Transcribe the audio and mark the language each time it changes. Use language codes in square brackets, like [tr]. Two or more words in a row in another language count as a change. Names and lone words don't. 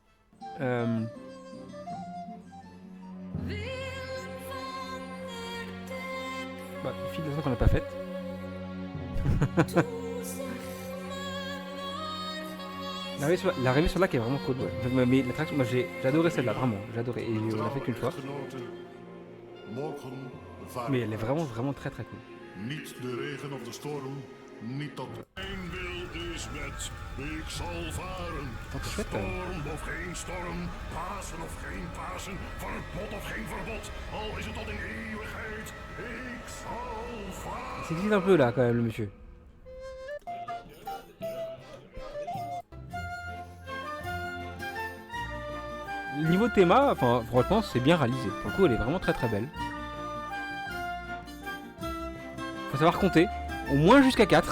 [fr] Bah, une file qu'on n'a pas faite. L'arrivée sur le lac est vraiment cool, ouais. Mais l'attraction, moi j'ai adoré celle-là, vraiment. J'ai adoré. Et on l'a fait qu'une fois. Mais elle est vraiment, vraiment très très cool. [nl] Niet de regen of de storm, niet dat mijn wil is met, ik zal varen. Storm of geen storm, Pasen of geen Pasen, verbod of geen verbod, al is het tot in eeuwigheid, ik zal varen. [fr] Il s'excite un peu là quand même le monsieur. Le niveau théma, enfin franchement c'est bien réalisé. Pour le coup elle est vraiment très très belle. Faut savoir compter, au moins jusqu'à 4.